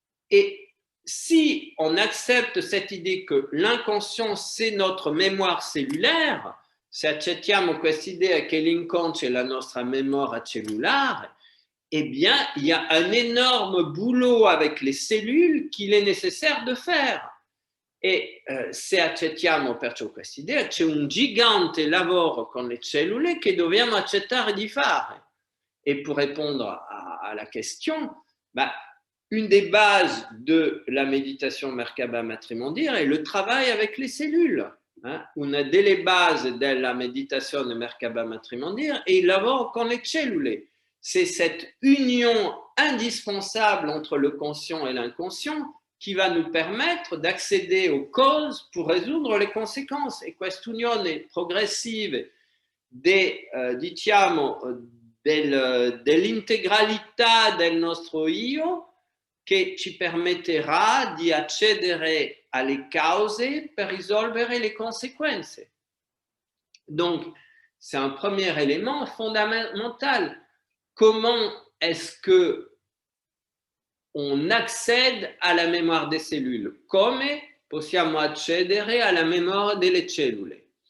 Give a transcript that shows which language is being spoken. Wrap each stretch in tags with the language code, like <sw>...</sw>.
<fr>Et si on accepte cette idée que l'inconscient, c'est notre mémoire cellulaire,</fr> <it>se accettiamo questa idea che l'inconscio è la nostra memoria cellulare,</it> <fr>eh bien, il y a un énorme boulot avec les cellules qu'il est nécessaire de faire.</fr> <it>E se accettiamo perciò questa idea, c'è un gigante lavoro con le cellule che dobbiamo accettare di fare.</it> <fr>Et pour répondre à la question, une des bases de la méditation Merkaba Matrimondir est le travail avec les cellules.</fr> <it>Una delle basi della meditazione Merkaba Matrimondir est il lavoro con le cellule.</it> <fr>C'est cette union indispensable entre le conscient et l'inconscient qui va nous permettre d'accéder aux causes pour résoudre les conséquences.</fr> <it>E quest'unione progressive dell'integralità del nostro io che ci permetterà di accedere alle cause per risolvere le conseguenze.</it> <fr>Donc, c'est un premier élément fondamental. Comment est-ce que on accède à la mémoire des cellules?</fr> <it>Come possiamo accedere alla memoria delle cellule?</it>